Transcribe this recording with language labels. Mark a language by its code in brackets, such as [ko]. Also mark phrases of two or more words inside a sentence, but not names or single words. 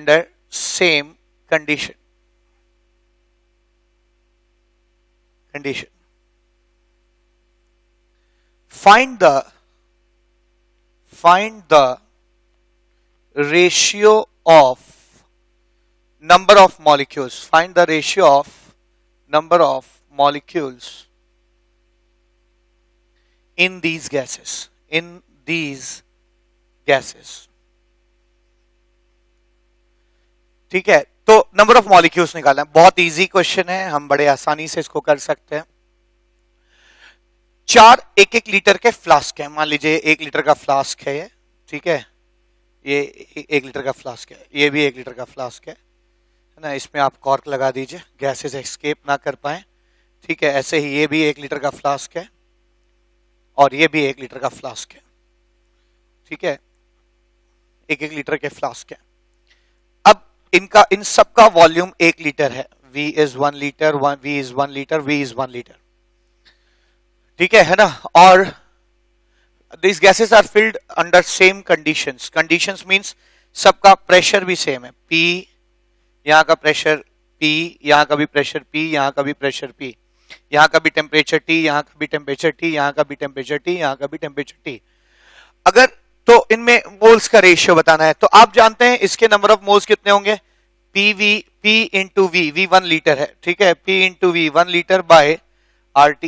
[en] Find the ratio of number of molecules. Find the ratio of number of molecules in these gases. [hi] ठीक है, तो [en] number of molecules [hi] निकालना है, बहुत [en] easy question [hi] है, हम बड़े आसानी से इसको कर सकते हैं। 4 1-1 लीटर के फ्लास्क है, मान लीजिए 1 लीटर का फ्लास्क है ये, ठीक है, ये 1 लीटर का फ्लास्क है, ये भी 1 लीटर का फ्लास्क है ना। इसमें आप कॉर्क लगा दीजिए, [en] gases escape [hi] ना कर पाए। ठीक है, ऐसे ही ये भी 1 लीटर का फ्लास्क है और ये भी 1 लीटर का फ्लास्क है। ठीक है, 1-1 लीटर के फ्लास्क है। अब इन सब का वॉल्यूम 1 लीटर है, [en] V is 1 liter, V is 1 liter, V is 1 liter। [hi] ठीक है ना, और [en] these gases are filled under same conditions। conditions means [hi] सबका प्रेशर भी सेम है, P, यहाँ का प्रेशर P, यहाँ का भी प्रेशर P, यहाँ का भी प्रेशर P, यहाँ का भी टेम्परेचर T, यहाँ का भी टेम्परेचर T, यहाँ का भी टेम्परेचर T, यहाँ का भी टेम्परेचर T। अगर तो इनमें मोल्स का रेशियो बताना है, तो आप जानते हैं इसके [en] number of moles [hi] कितने होंगे, P इंटू V 1 लीटर है, ठीक है, P इंटू V 1 लीटर बाय RT।